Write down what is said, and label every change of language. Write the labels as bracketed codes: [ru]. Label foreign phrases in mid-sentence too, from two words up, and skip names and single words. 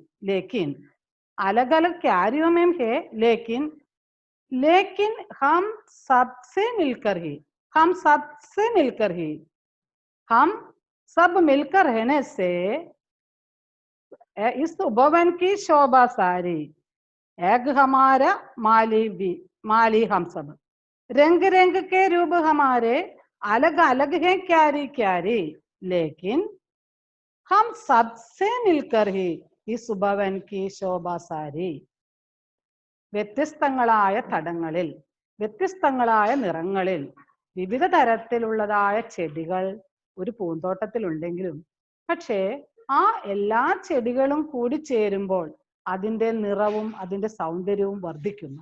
[hi] लेकिन अलग अलग क्यारियों में है, लेकिन लेकिन हम सबसे मिलकर ही, हम सबसे मिलकर ही, हम सब मिलकर रहने से इस उपवन की शोभा सारी। एक हमारा माली भी, माली हम सब। रंग रंग के रूप हमारे अलग अलग हैं क्यारी क्यारी, लेकिन हम सबसे मिलकर ही इस भवन की शोभा सारी. [ml] വ്യത്യസ്തങ്ങളായ തടങ്ങളിൽ, വ്യത്യസ്തങ്ങളായ നിറങ്ങളിൽ, വിവിധ തരത്തിലുള്ളതായ ചെടികൾ ഒരു പൂന്തോട്ടത്തിൽ ഉണ്ടെങ്കിലും പക്ഷേ ആ എല്ലാ ചെടികളും കൂടി ചേരുമ്പോൾ അതിന്റെ നിറവും അതിന്റെ സൗന്ദര്യവും വർദ്ധിക്കുന്നു.